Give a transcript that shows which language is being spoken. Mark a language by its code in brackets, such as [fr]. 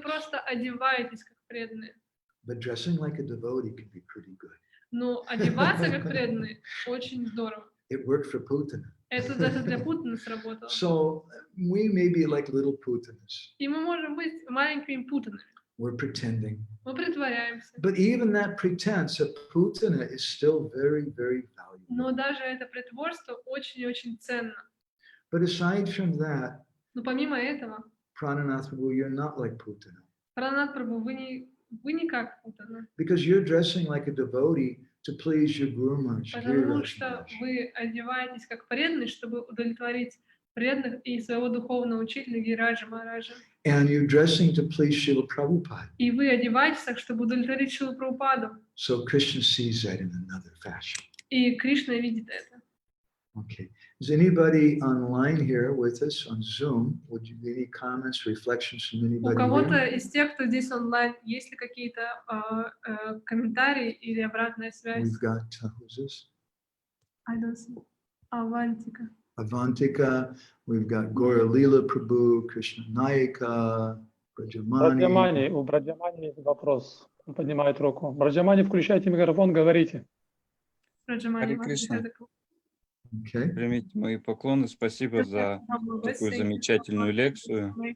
[ru] просто одеваетесь как преданные. [en] But dressing like a devotee can be pretty good. [ru] Но одеваться как преданные очень здорово. [en] It worked for Putana. [ru] Это даже для Путина сработало. [en] So we may be like little Putanas. [ru] И мы можем быть маленькими Путинами. [en] We're pretending. [ru] Мы притворяемся. [en] But even that pretense of Putana is still very, very valuable. [ru] Но даже это притворство очень-очень ценно. [en] But aside from that, [ru] Но помимо этого, [en] Prananath Prabhu, you're not like Putana. [ru] Пранат Прабху, вы не как Путана. [en] Because you're dressing like a devotee to please your Guru Maharaj. [ru] Потому что вы одеваетесь как преданный, чтобы удовлетворить преданных и своего духовного учителя Гираджа Махараджа. [en] And you're dressing to please Srila Prabhupada. [ru] И вы одеваетесь так, чтобы удовлетворить Шрилу Прабхупаду. [en] So Krishna sees that in another fashion. [ru] И Кришна видит это. [en] Okay. Is anybody online here with us on Zoom? Would you any comments, reflections from [ru] У [en] anybody [ru] кого-то [en] here? [ru] из тех, кто здесь онлайн, есть ли какие-то комментарии или обратная связь? [en] We've got, who's this? I don't see. Авантика. Avantika. We've got Gaura-lila Prabhu, Krishna Nayaka, Brajamani. [ru] Браджамани, у Браджамани есть вопрос. Он поднимает руку. Браджамани, включайте микрофон, говорите. Раджамани, Харе Кришна. [en] Okay. [ru] Примите мои поклоны. Спасибо за такую замечательную лекцию.